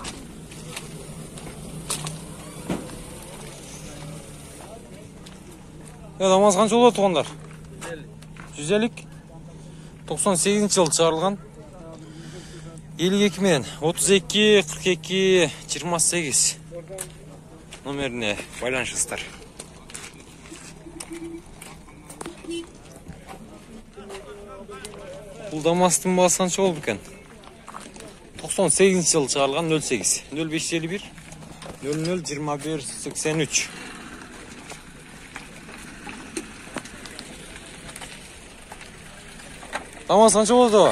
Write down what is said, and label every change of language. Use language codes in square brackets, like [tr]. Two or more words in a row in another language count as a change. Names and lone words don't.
[kk] Дамас қанша болады туғандар? 150. 98 жылы шығарылған. 52 мен 32 42 28 номеріне байланысасыздар. [ky] Бул Дамастын баасы канча болду экен? 98 жылы чыгарылган 08 0551 00 21 83. Дамас канча болду?